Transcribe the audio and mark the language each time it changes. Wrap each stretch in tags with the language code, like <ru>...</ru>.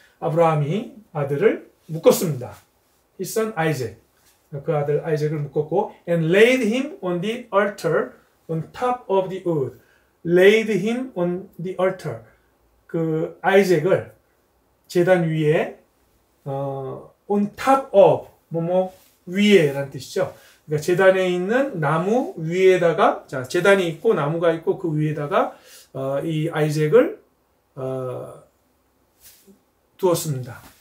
<ko>아브라함이 아들을 묶었습니다.</ko> <en>his son Isaac.</en> <ko>그 아들 아이작을 묶었고</ko> <en>and laid him on the altar on top of the wood. laid him on the altar.</en> <ko>그 아이작을 제단 위에</ko> <en>on top of</en> <ko>뭐뭐 위에라는 뜻이죠. 그러니까 제단에 있는 나무 위에다가 자 제단이 있고 나무가 있고 그 위에다가 이 아이작을 두었습니다.</ko>